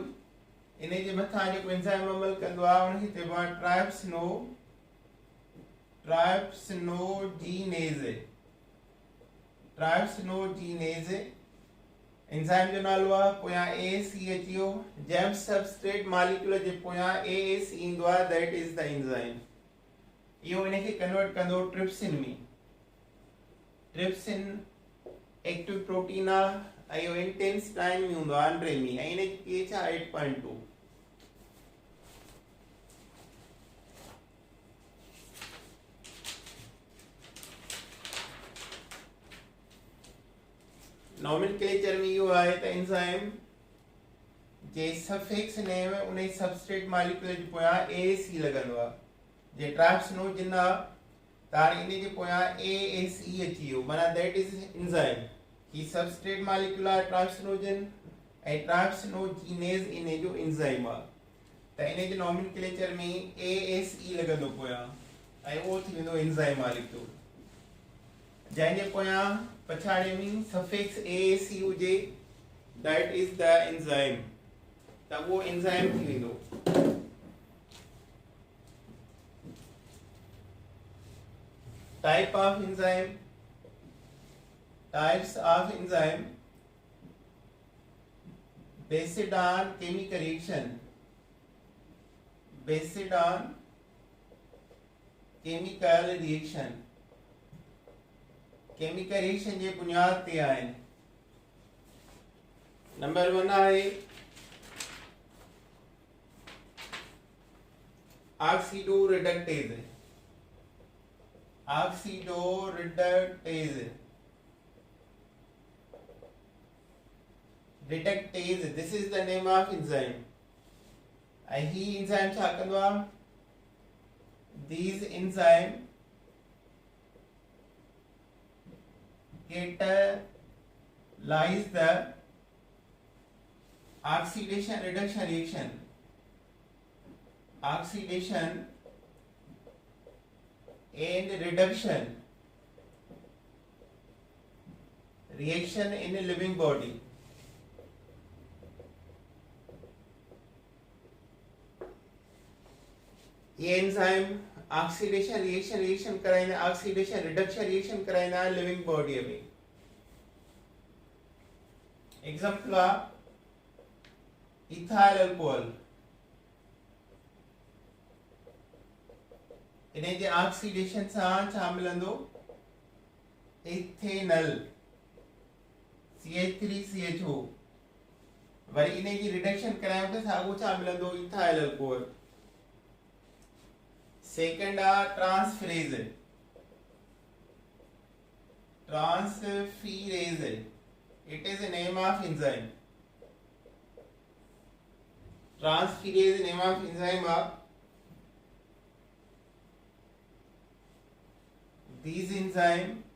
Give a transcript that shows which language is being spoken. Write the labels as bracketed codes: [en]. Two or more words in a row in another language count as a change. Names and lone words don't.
[sd] इन जे मथां जेको एंजाइम अमल कंदो आहे उनखे चइबो आहे ट्राइप्सिनोजीनेज। एंजाइम जो नालो आहे पोयां ACH इहो जंहिं [en] substrate molecule [sd] जे पोयां AS ईंदो आहे [en] that is the enzyme. [sd] इहो इनखे कन्वर्ट कंदो ट्रिप्सिन में। ट्रिप्सिन [en] active protein [sd] आहे ऐं इहो इंटेस्टाइन में हूंदो आहे, अंडे में, ऐं इन जी pH आहे 8.2। नॉमेनक्लेचर में इहो आहे त एंजाइम जे [en] suffix name [sd] उन [en] substrate molecule [sd] जे पोयां ASE लॻंदो आहे। जे ट्राइप्सिनोजन आहे त हाणे इन जे पोयां ASE अची वियो, माना [en] that is enzyme. [sd] ही [en] substrate molecule [sd] आहे ट्राइप्सिनोजन ऐं ट्राइप्सिनोजीनेज इन जो एंजाइम आहे। त इन जे नॉमेनक्लेचर में ASE लॻंदो पोयां ऐं उहो थी वेंदो [en] enzyme molecule. [sd] जंहिंजे पोयां पछाड़ीअ में सफिक्स ASE हुजे [en] that is the enzyme, [sd] त उहो एंजाइम थी वेंदो। [en] types of enzyme based on chemical reaction, chemical reaction [sd] जे बुनियाद ते आहिनि। नंबर 1 आहे ऑक्सीडोरिडक्टेज। [en] Reductase, this is the name of enzyme। [sd] ऐं ही enzyme छा कंदो आहे? [en] These enzyme catalyze the oxidation reduction reaction। oxidation and reduction reaction in a living body. ये enzyme oxidation reaction कराइना oxidation reduction reaction कराइना living body में. example ethyl alcohol [sd] इने जे ऑक्सीडेशन सां छा मिलंदो इथेनल CH3CHO वरी इने जी रिडक्शन करायो त सागो छा मिलंदो [en] ethyl alcohol. second आ transferase it is a name of enzyme. Transferase name of enzyme are these enzyme